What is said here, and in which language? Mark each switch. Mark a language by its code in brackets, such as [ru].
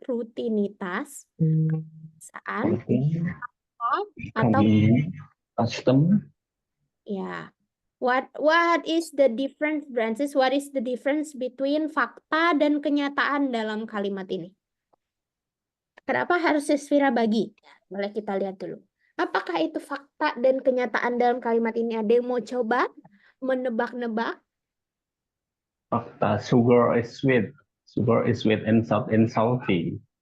[id] Rutinitas, kebiasaan, atau [en] Custom. ya. What is the difference, Francis? What is the difference between [id] fakta dan kenyataan dalam kalimat ini? Kenapa harus Sisvira bagi? Boleh kita lihat dulu. Apakah itu fakta dan kenyataan dalam kalimat ini? Ada yang mau coba menebak-nebak? Fakta, [en] sugar is sweet. Sugar is sweet and salty.